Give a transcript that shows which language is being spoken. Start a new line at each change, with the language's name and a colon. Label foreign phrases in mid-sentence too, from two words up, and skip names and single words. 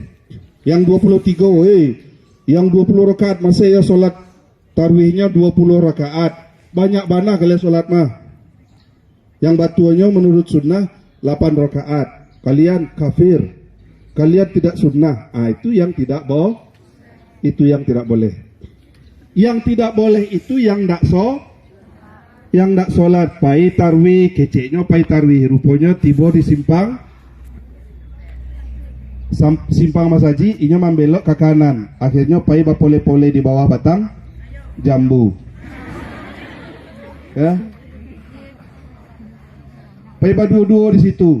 Indonesian: Yang 23, woi, yang 20 rakaat masih ya sholat tarwihnya 20 rakaat. Banyak banget kalian sholat mah. Yang batuannya menurut sunnah 8 rakaat. Kalian kafir. Kalian tidak sunnah. Itu yang tidak boleh. Itu yang tidak boleh. Yang tidak boleh itu yang ndak sholat.
Minangkabau: Pai tarwih, keceknya pai tarwih. Rupanya tiba di simpang Mas Haji, inya membelok ke kanan. Akhirnya pai bapole-pole di bawah batang jambu. Ya. Pai baduo-duo di situ.